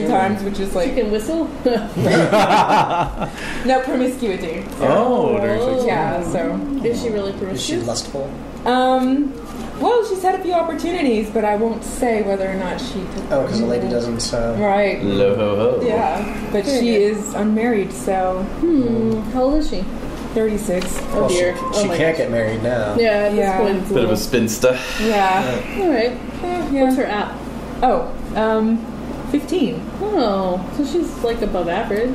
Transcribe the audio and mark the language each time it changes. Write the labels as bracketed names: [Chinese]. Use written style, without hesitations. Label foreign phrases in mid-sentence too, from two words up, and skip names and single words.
[English] woman. times, which is She like can whistle? no promiscuity. Oh, there's Oh. Yeah, so Is she really Is she promiscuous? lustful? well, she's had a few opportunities, but I won't say whether or not she took Oh, because the lady doesn't. Right. Lo ho ho. Yeah, but she is unmarried, so How old is she? 36. Oh Well, dear. She my can't gosh. get married now. Yeah, at this Yeah. point it's a Bit of a little... spinster. Yeah. Alright. Yeah. What's her app? Oh, 15. Oh, so she's like above average.